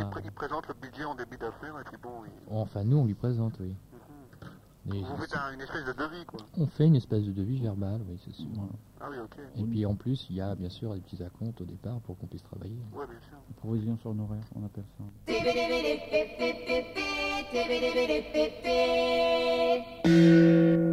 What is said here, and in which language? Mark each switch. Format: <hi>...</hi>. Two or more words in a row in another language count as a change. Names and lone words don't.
<fr>a... il présente le budget en début d'affaires, et puis bon, Enfin, nous, on lui présente, oui. Et vous faites une espèce de devis, quoi. on fait une espèce de devis verbal, oui, c'est sûr. Ah oui, ok. Et puis en plus, il y a bien sûr des petits acomptes au départ pour qu'on puisse travailler. Ouais, bien sûr. Provision sur honoraire, on appelle ça. Tibbidi-bidi-bip-bip-bip-bip, tibbidi-bidi-bip-bip.</fr>